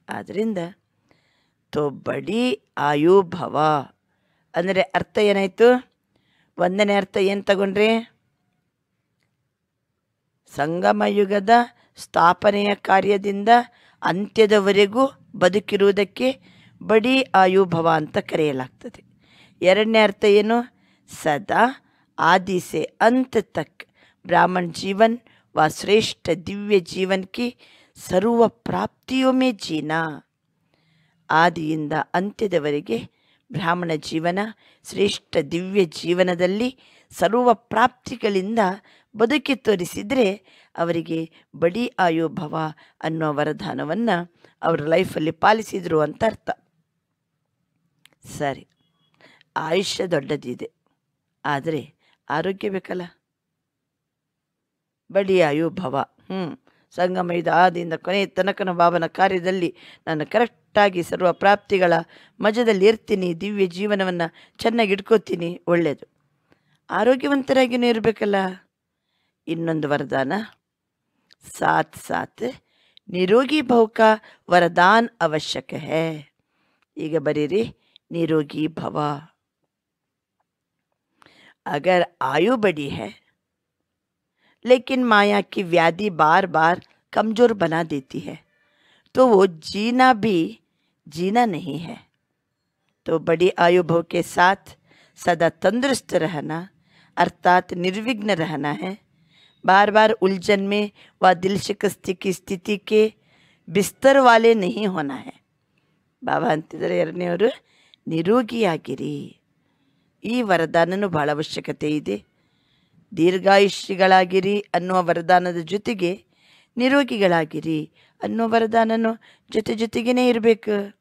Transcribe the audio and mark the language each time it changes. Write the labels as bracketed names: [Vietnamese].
[Kannada] ಆದ್ದರಿಂದ ತೋ ಬಡಿ ಆಯು ಭವ ಅಂದರೆ ಅರ್ಥ ಏನಾಯಿತು? 1ನೇ ಅರ್ಥ ಏನು ತಗೊಂಡ್ರಿ? ಸಂಗಮ ಯುಗದ ಸ್ಥಾಪನೆಯ ಕಾರ್ಯದಿಂದ ಅಂತ್ಯದವರೆಗೂ ಬದುಕಿರುವುದಕ್ಕೆ ಬಡಿ ಆಯು ಭವ ಅಂತ ಕರೆಯಲಾಗ್ತದೆ. 2ನೇ ಅರ್ಥ ಏನು? [Hindi] ಸದಾ आदि से अंत तक ब्राह्मण जीवन व श्रेष्ठ दिव्य जीवन की सर्व प्राप्तियों में जीना. [Kannada] ಆದಿಯಿಂದ ಅಂತ್ಯದವರೆಗೆ ಬ್ರಾಹ್ಮಣ ಜೀವನ ಶ್ರೇಷ್ಠ ದಿವ್ಯ ಜೀವನದಲ್ಲಿ ಸರ್ವ ಪ್ರಾಪ್ತಿಗಳಿಂದ ಬದುಕಿ ತೋರಿಸಿದರೆ ಅವರಿಗೆ ಬಡಿ ಆಯು ಭವ ಅನ್ನೋ ವರದಾನವನ್ನು ಅವರ ಲೈಫಲ್ಲಿ ಪಾಲಿಸಿದರು ಅಂತ ಅರ್ಥ. ಸರಿ, ಆಯುಷ್ಯ ದೊಡ್ಡದಿದೆ, ಆದರೆ ಆರೋಗ್ಯ ಬೇಕಲ್ಲ. ಬಡಿ ಆಯು ಭವ, ಸಂಗಮ ಯುಗ ಆದಿಯಿಂದ ಕೊನೆಯ ತನಕನ ಬಾಬನ ಕಾರ್ಯದಲ್ಲಿ ನಾನು ಕರೆಕ್ಟಾಗಿ ಸರ್ವ ಪ್ರಾಪ್ತಿಗಳ ಮಜದಲ್ಲಿ ಇರ್ತೀನಿ, ದಿವ್ಯ ಜೀವನವನ್ನು ಚೆನ್ನಾಗಿ ಇಟ್ಕೋತೀನಿ, ಒಳ್ಳೆಯದು. ಆರೋಗ್ಯವಂತರಾಗಿಯೂ ಇರಬೇಕಲ್ಲ. ಇನ್ನೊಂದು ವರದಾನ, [Hindi] ಸಾಥ್ ಸಾಥ್ ನಿರೋಗಿ ಭವ ಕಾ ವರದಾನ್ ಅವಶ್ಯಕ ಹೈ. [Kannada] ಈಗ ಬರೀರಿ, ನಿರೋಗಿ ಭವ. [Hindi] अगर आयु बढ़ी है लेकिन माया की व्याधि बार बार कमजोर बना देती है तो वो जीना भी जीना नहीं है। तो बड़ी आयु भव के साथ सदा तंदुरुस्त रहना अर्थात निर्विघ्न रहना है। बार बार उलझन में व दिल शिकस्ती की स्थिति के बिस्तर वाले नहीं होना है। [Kannada] ಬಾಬಾ ಅಂತಿದ್ದಾರೆ ಎರಡನೆಯವರು ನಿರೋಗಿಯಾಗಿರಿ। ಈ ವರದಾನನೂ ಬಹಳ ಅವಶ್ಯಕತೆ ಇದೆ। ದೀರ್ಘಾಯುಷ್ಯಗಳಾಗಿರಿ ಅನ್ನುವ ವರದಾನದ ಜೊತೆಗೆ ನಿರೋಗಿಗಳಾಗಿರಿ ಅನ್ನುವ ವರದಾನನು ಜೊತೆ ಜೊತೆಗೇ ಇರಬೇಕು।